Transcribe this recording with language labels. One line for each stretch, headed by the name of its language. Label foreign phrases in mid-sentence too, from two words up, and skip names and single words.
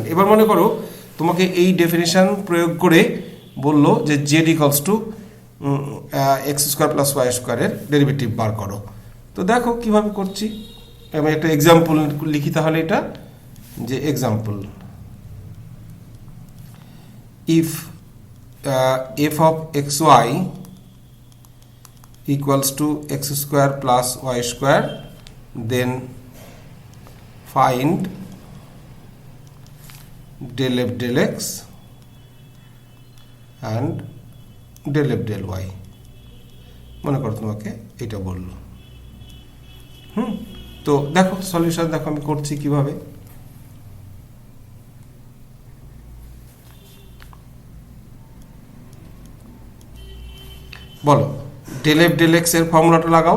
Bangla: এবার মনে করো তোমাকে এই ডেফিনেশন প্রয়োগ করে বললো যে
English: z equals to x square plus y squareের derivative
Bangla: বার করো। তো দেখো কিভাবে করছি, আমি একটা এক্সাম্পল লিখি তাহলে, এটা যে এক্সাম্পল,
English: if f of x y equals to x square plus y square, then find del f del x and del f del y.
Bangla: মনে করো তোমাকে এটা বললো। তো দেখো সলিউশন দেখো আমি করছি কিভাবে। বলো
English: del f del x
Bangla: এর ফর্মুলাটা লাগাও।